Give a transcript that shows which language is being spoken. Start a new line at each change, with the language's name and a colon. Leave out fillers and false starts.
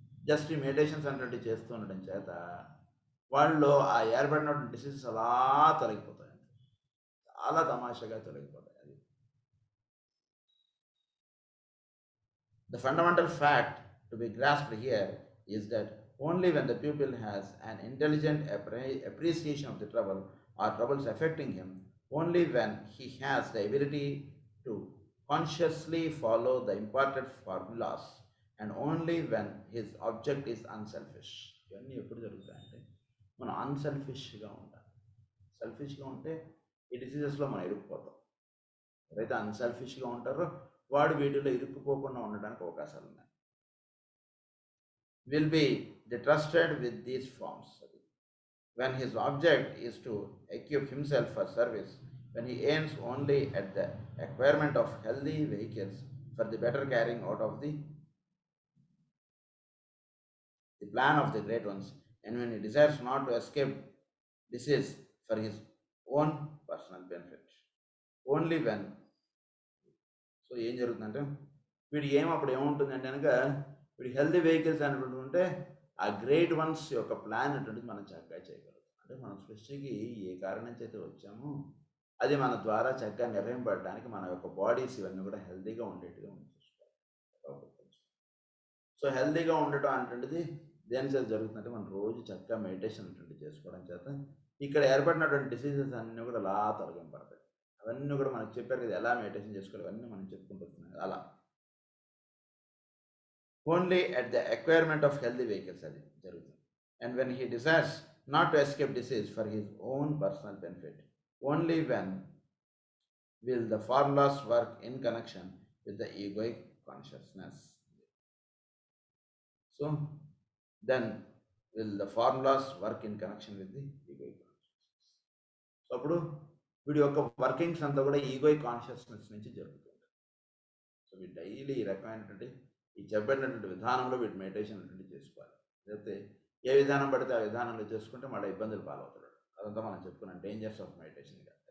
Telugu: Just ఈ meditations అంటే చేస్తూ ఉండడం చేత వాళ్ళు ఆ ఏర్పడినటువంటి డిసీజెస్ అలా తొలగిపోతాయి, చాలా తమాషాగా తొలగిపోతాయి.
English: అది the fundamental fact to be grasped here is that only when the pupil has an intelligent appreciation of the trouble or troubles affecting him, only when he has the ability to consciously follow the imparted formulas, and only when his object is unselfish.
Telugu: ఇవన్నీ ఎప్పుడు జరుగుతాయంటే మనం అన్సెల్ఫిష్గా ఉండాలి. సెల్ఫిష్గా ఉంటే ఈ డిసీజెస్లో మనం ఇరుక్కుపోతాం. ఎవరైతే అన్సెల్ఫిష్గా ఉంటారో వాడు వీటిలో ఇరుక్కుపోకుండా ఉండడానికి అవకాశాలు ఉన్నాయి.
English: Will be trusted with these forms. When his object is to equip himself for service, when he aims only at the acquirement of healthy vehicles for the better carrying out of the plan of the great ones, and when he desires not to escape disease for his own personal benefit, only when.
Telugu: So ఏం జరుగుతుందంటే వీడి అప్పుడు ఏముంటుందంటే కనుక వీడి healthy vehicles అనేటువంటి ఉంటే ఆ గ్రేట్ వన్స్ యొక్క ప్లాన్ అటువంటిది మనం చక్కగా చేయగలుగుతాం. అంటే మనం సృష్టికి ఏ కారణం చేత వచ్చామో అది మన ద్వారా చక్కగా నిర్వహింపబడడానికి మన యొక్క బాడీస్ ఇవన్నీ కూడా హెల్తీగా ఉండేట్టుగా చూసుకోవాలి. సో హెల్తీగా ఉండటం అనేటువంటిది దేని చేత జరుగుతుందంటే మనం రోజు చక్కగా మెడిటేషన్ అటువంటిది చేసుకోవడం చేత ఇక్కడ ఏర్పడినటువంటి డిసీజెస్ అన్నీ కూడా అలా తొలగింపడతాయి. అవన్నీ కూడా మనకు చెప్పారు కదా ఎలా మెడిటేషన్ చేసుకోవాలి, అవన్నీ మనం చెప్పుకుంటూ వస్తున్నాం అలా.
English: Only at the acquirement of healthy vehicles అది జరుగుతుంది. And when he desires not to escape disease for his own personal benefit, only when will the formulas work in connection with the egoic consciousness. So then will the formulas work in connection with the egoic consciousness.
Telugu: So అప్పుడు వీడి యొక్క workings అంతా కూడా egoic consciousness నుంచి జరుగుతుంది. So వీడు daily ఈ రకమైనటువంటి ఈ చెప్పబడినటువంటి విధానంలో వీటి మెడిటేషన్ అటువంటి చేసుకోవాలి. లేకపోతే ఏ విధానం పడితే ఆ విధానంలో చేసుకుంటే మళ్ళీ ఇబ్బందులు పాలవుతాడు. అదంతా మనం చెప్పుకున్నాం డేంజర్స్ ఆఫ్ మెడిటేషన్.